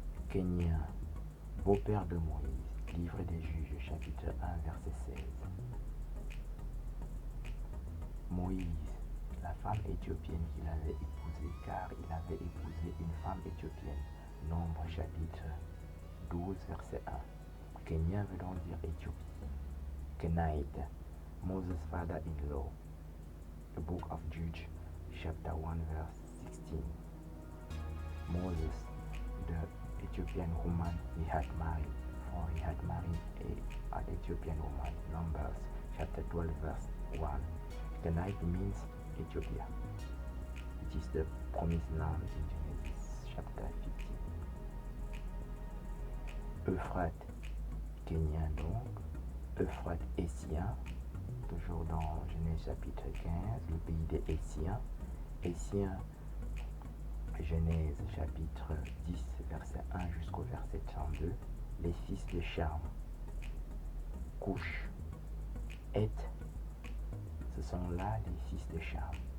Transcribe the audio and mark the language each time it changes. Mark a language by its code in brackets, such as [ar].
[fr] Kenya, beau-père de Moïse, livre des Juges, chapitre 1, verset 16. Moïse, la femme éthiopienne qu'il avait épousée, car il avait épousé une femme éthiopienne. Nombre chapitre 12, verset 1. Kenya veut donc dire Éthiopie. [en] Kenite, Moses' father-in-law. The book of Judges, chapter 1, verse 16. Moses, the Ethiopian woman he had married, for he had married an Ethiopian woman. Numbers, chapter 12, verse 1. Kenite means Ethiopia. It is the promised land in Genesis chapter 15. [fr] Euphrate, Kenya donc. Euphrate Hétien, toujours dans Genèse chapitre 15, le pays des Hétiens. Hétiens, Genèse chapitre 10, verset 1 jusqu'au verset 32. Les fils de Cham, Couche, Heth, ce sont là les fils de Cham.